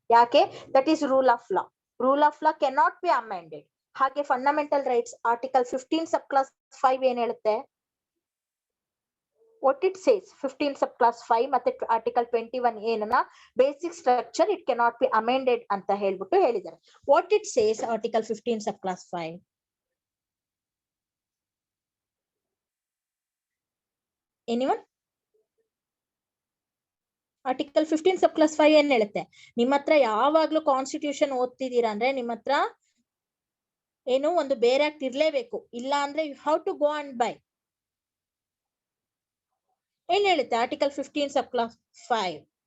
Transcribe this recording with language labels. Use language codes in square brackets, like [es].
[en] ಯಾಕೆ, that is rule of law. Rule of law cannot be amended. ಹಾಗೆ fundamental rights article 15 sub clause 5 [kn] ಏನ್ ಹೇಳುತ್ತೆ, [en] what it says 15 sub class 5 ಮತ್ತೆ article 21 ಏನನ್ನ basic structure it cannot be amended [kn] ಅಂತ ಹೇಳ್ಬಿಟ್ಟು ಹೇಳಿದ್ದಾರೆ. [en] what it says article 15 sub class 5, anyone? [kn] article 15 sub class 5 ಏನ್ ಹೇಳುತ್ತೆ, ನಿಮ್ಮ ಹತ್ರ ಯಾವಾಗ್ಲೂ ಕಾನ್ಸ್ಟಿಟ್ಯೂಷನ್ ಓದ್ತಿದ್ದೀರಾ ಅಂದ್ರೆ ನಿಮ್ಮ ಹತ್ರ ಏನು ಒಂದು ಬೇರೆ ಆಕ್ಟ್ ಇರ್ಲೇಬೇಕು. ಇಲ್ಲ ಅಂದ್ರೆ [en] You have to go and by. [kn] ಏನ್ ಹೇಳುತ್ತೆ ಆರ್ಟಿಕಲ್ 15 ಸಬ್ ಕ್ಲಾಸ್ 5?